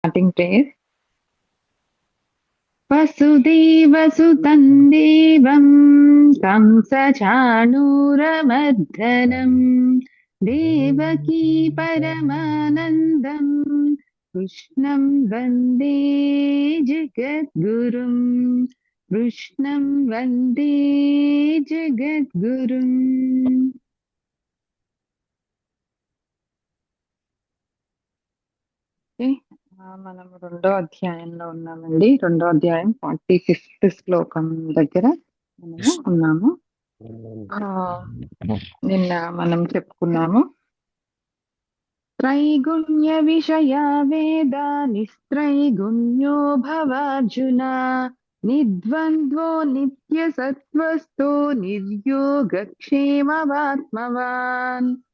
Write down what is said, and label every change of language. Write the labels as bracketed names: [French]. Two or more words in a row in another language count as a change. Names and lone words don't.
[English] Starting place. [Sanskrit] वसुदेवसुतं देवं कंसचाणूरमर्दनं देवकी परमानन्दं कृष्णं वन्दे जगद्गुरुं कृष्णं वन्दे जगद्गुरुम्. [Telugu] మనం రెండో అధ్యాయంలో ఉన్నామండి. రెండో అధ్యాయం 45th శ్లోకం దగ్గర మనము ఉన్నాము. నిన్న మనం చెప్పుకున్నాము, [Sanskrit] త్రైగుణ్య విషయ వేదా నిస్త్రైగుణ్యో భవార్జున నిద్వంద్వో నిత్య సత్వస్థో నిర్యోగక్షేమవాత్మవాన్.